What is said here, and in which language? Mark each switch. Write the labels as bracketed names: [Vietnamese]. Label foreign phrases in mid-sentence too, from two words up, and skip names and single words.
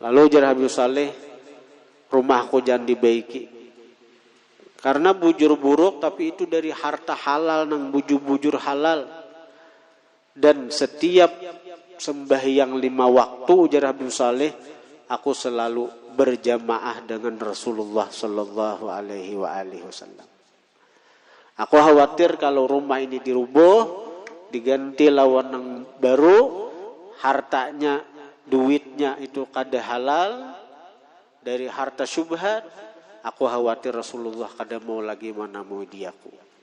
[Banjar] Lalu jar Habib Saleh, rumahku jangan dibaiki. Karena bujur buruk tapi itu dari harta halal nang bujur-bujur halal. Dan setiap sembahyang 5 waktu jar Habib Saleh, aku selalu berjamaah dengan Rasulullah [Arabic] صلى الله عليه وسلم. [Banjar] Aku khawatir kalau rumah ini dirubuh, diganti lawan yang baru, hartanya, duitnya itu kada halal dari harta syubhat, aku khawatir Rasulullah kada mau lagi menemui diaku.